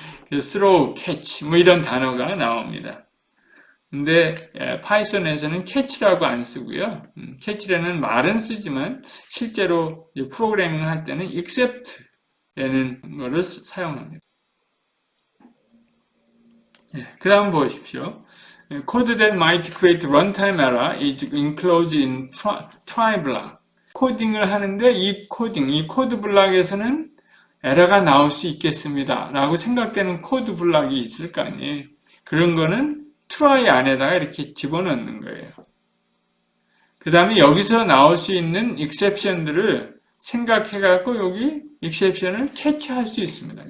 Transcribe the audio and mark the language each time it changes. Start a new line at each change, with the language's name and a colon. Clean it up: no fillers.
Korean: throw, catch 뭐 이런 단어가 나옵니다. 근데 파이썬에서는 catch라고 안 쓰고요. catch라는 말은 쓰지만 실제로 프로그래밍 할 때는 except라는 것을 사용합니다. 그 다음 보십시오.
English: Code that might create runtime error is enclosed in try block.
Korean: 코딩을 하는데 이 코드 블락에서는 에러가 나올 수 있겠습니다. 라고 생각되는 코드 블락이 있을 거 아니에요. 그런 거는 try 안에다가 이렇게 집어넣는 거예요. 그 다음에 여기서 나올 수 있는 exception들을 생각해갖고 여기 exception을 캐치할 수 있습니다.